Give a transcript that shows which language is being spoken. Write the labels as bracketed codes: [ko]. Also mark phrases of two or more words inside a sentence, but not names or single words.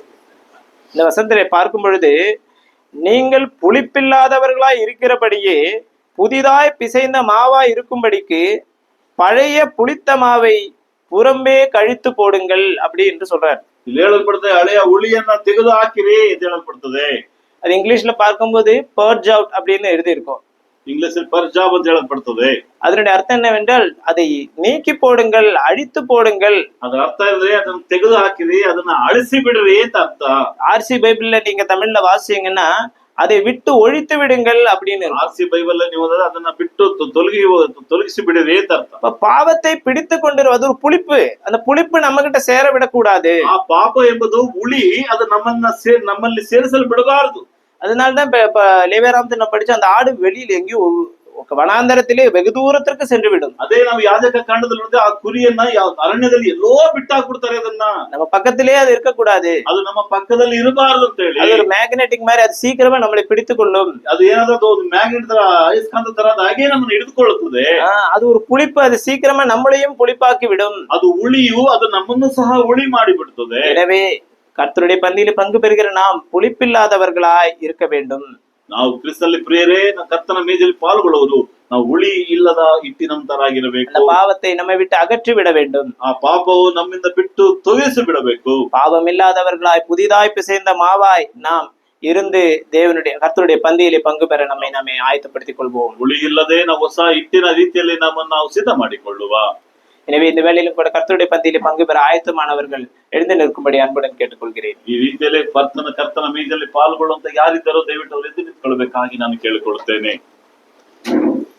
[ta] இந்த வசனத்தை பார்க்கும் பொழுது, நீங்கள் புளிப்பில்லாதவர்களாய் இருக்கிறபடியே புதிதாய் பிசைந்த மாவாய் இருக்கும்படிக்கு பழைய புளித்த மாவை புறம்பே கழித்து போடுங்கள் அப்படி என்று சொல்றார். [kn] ಇಲ್ಲಿ ಹೇಳಲ್ಪಡ್ತದೆ ಹಳೆಯ ಹುಳಿಯನ್ನ ತೆಗೆದು ಹಾಕಿರಿ ಅಂತ ಹೇಳಲ್ಪಡ್ತದೆ. [ta] அது இங்கிலீஷ்ல பார்க்கும்போது [en] purge out [ta] அப்படின்னு எழுதி இருக்கும். [kn] ಇಂಗ್ಲಿಷ್ ಪರ್ಜಾಬ್ ಅಂತ ಹೇಳಲ್ಪಡ್ತದೆ. [ta] அதனுடைய அர்த்தம் என்னவென்றால் அதை நீக்கி போடுங்கள், அழித்து போடுங்கள். [kn] ಅದರ ಅರ್ಥ ಅಂದ್ರೆ ಅದನ್ನ ತೆಗೆದು ಹಾಕಿರಿ, ಅದನ್ನ ಅಳಿಸಿ ಬಿಡ್ರಿ ಅಂತ ಅರ್ಥ. [ta] ஆர்சி பைபிள்ல நீங்க தமிழ்ல வாசிங்கன்னா அதை விட்டு ஒழித்து விடுங்கள் அப்படின்னு இருக்கும். [kn] ಆರ್ಸಿ ಬೈಬಲ್ ನೀವು ಓದಿದ್ರೆ ಅದನ್ನ ಬಿಟ್ಟು ತೊಲಗಿಸಿ ಬಿಡಿರಿ ಅಂತ ಅರ್ಥ. [ta] இப்ப பாவத்தை பிடித்து கொண்டிருவது ஒரு புளிப்பு. அந்த புளிப்பு நம்ம கிட்ட சேர விடக்கூடாது. [kn] ಆ ಪಾಪ ಎಂಬುದು ಹುಳಿ, ಅದು ನಮ್ಮಲ್ಲಿ ಸೇರಿಸಲು ಬಿಡಬಾರದು. [ta] அதனாலதான் இப்ப லேவியராகமத்தை நான் படிச்ச அந்த ஆடு வெளியில எங்கேயோ வனாந்தரத்திலே வெகு தூரத்திற்கு சென்று விடும். [kn] ಅದೇ ನಾವು ಯಾಜಕ ಕಾಂಡದಲ್ಲಿ ನೋಡಿದ್ರೆ ಆ ಕುರಿಯನ್ನ ಅರಣ್ಯದಲ್ಲಿ ಎಲ್ಲೋ ಬಿಟ್ಟಾಕ್ಬಿಡ್ತಾರೆ. ಅದನ್ನ [ta] நம்ம பக்கத்திலே அது இருக்கக்கூடாது. [kn] ಅದು ನಮ್ಮ ಪಕ್ಕದಲ್ಲಿ ಇರಬಾರದು ಅಂತ ಹೇಳಿ. [ta] அது ஒரு மேக்னெட்டிக் மாதிரி அது சீக்கிரமா நம்மளை பிடித்துக் கொள்ளும். [kn] ಅದು ಏನಾದ್ರು ಒಂದು ಮ್ಯಾಗ್ನೆಟ್ ತರ ಅಯಸ್ಕಾಂತ ತರ ಹಾಗೆ ನಮ್ಮನ್ನು ಹಿಡಿದುಕೊಳ್ಳುತ್ತದೆ. [ta] அது ஒரு புளிப்பு, அது சீக்கிரமா நம்மளையும் புளிப்பாக்கி விடும். [kn] ಅದು ಹುಳಿಯು ಅದು ನಮ್ಮನ್ನು ಸಹ ಹುಳಿ ಮಾಡಿಬಿಡ್ತದೆ. [ta] எனவே கர்த்தருடைய பந்தியில பங்கு பெறுகிற நாம் புளிப்பில்லாதவர்களாய் இருக்க வேண்டும். [kn] ನಾವು ಕ್ರಿಸ್ತನಲ್ಲಿ ಪ್ರಿಯರೇ, ಕರ್ತನ ಮೇಜಲ್ಲಿ ಪಾಲ್ಗೊಳ್ಳುವುದು ನಾವು ಹುಳಿ ಇಲ್ಲದ ಹಿಟ್ಟಿನಂತರಾಗಿರಬೇಕು. [ta] அந்த பாவத்தை நம்மை விட்டு அகற்றி விட வேண்டும். [kn] ಆ ಪಾಪವು ನಮ್ಮಿಂದ ಬಿಟ್ಟು ತೊಲಗಿಸಿ ಬಿಡಬೇಕು. [ta] பாவம் இல்லாதவர்களாய் புதிதாய் பிசைந்த மாவாய் நாம் இருந்து தேவனுடைய கர்த்தருடைய பந்தியிலே பங்கு பெற நம்மை ஆயத்தப்படுத்திக் கொள்வோம். [kn] ಹುಳಿ ಇಲ್ಲದೆ ನಾವು ಹೊಸ ಹಿಟ್ಟಿನ ರೀತಿಯಲ್ಲಿ ನಮ್ಮನ್ನು ನಾವು ಸಿದ್ಧ ಮಾಡಿಕೊಳ್ಳುವ. [ta] எனவே இந்த வேளையிலும் கூட கர்த்தருடைய பந்தியிலே பங்கு பெற ஆயத்தமானவர்கள் எழுந்து நிற்கும்படி அன்புடன் கேட்டுக்கொள்கிறேன். [kn] ಈ ರೀತಿಯಲ್ಲಿ ಕರ್ತನ ಮೇಜಲ್ಲಿ ಪಾಲ್ಗೊಳ್ಳುವಂತ ಯಾರಿದ್ದಾರೋ ದಯವಿಟ್ಟು ಅವರು ಎದ್ದು ನಿಂತ್ಕೊಳ್ಬೇಕಾಗಿ ನಾನು ಕೇಳಿಕೊಳ್ಳುತ್ತೇನೆ.